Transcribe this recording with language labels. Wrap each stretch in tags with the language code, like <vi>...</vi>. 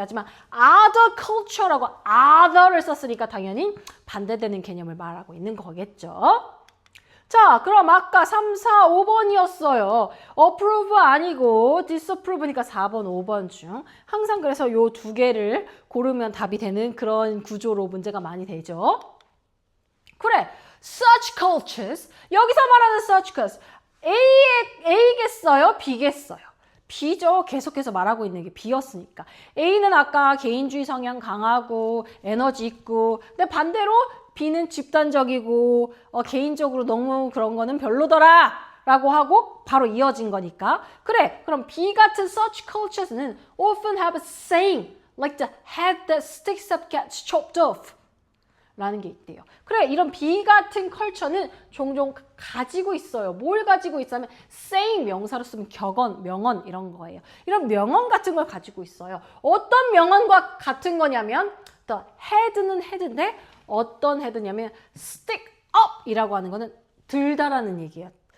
<ko>하지만 other culture라고 other를 썼으니까 당연히 반대되는 개념을 말하고 있는 거겠죠. 자, 그럼 아까 3, 4, 5번이었어요. approve 아니고 disapprove니까 4번, 5번 중 항상 그래서 요 두 개를 고르면 답이 되는 그런 구조로 문제가 많이 되죠. 그래, such cultures. 여기서 말하는 such cultures. A겠어요? B겠어요? B죠. 계속해서 말하고 있는 게 B였으니까. A는 아까 개인주의 성향 강하고 에너지 있고 근데 반대로 B는 집단적이고 개인적으로 너무 그런 거는 별로더라 라고 하고 바로 이어진 거니까. 그래, 그럼 B 같은</ko> <en>such cultures는 often have a saying like the head that sticks up gets chopped off</en> <ko>라는 게 있대요. 그래, 이런 B 같은 컬처는 종종 가지고 있어요. 뭘 가지고 있어면 saying 명사로 쓰면 격언, 명언 이런 거예요. 이런 명언 같은 걸 가지고 있어요. 어떤 명언과 같은 거냐면 the head는 head인데 어떤 head냐면 stick up 이라고 하는 거는 들다라는 얘기예요.</ko>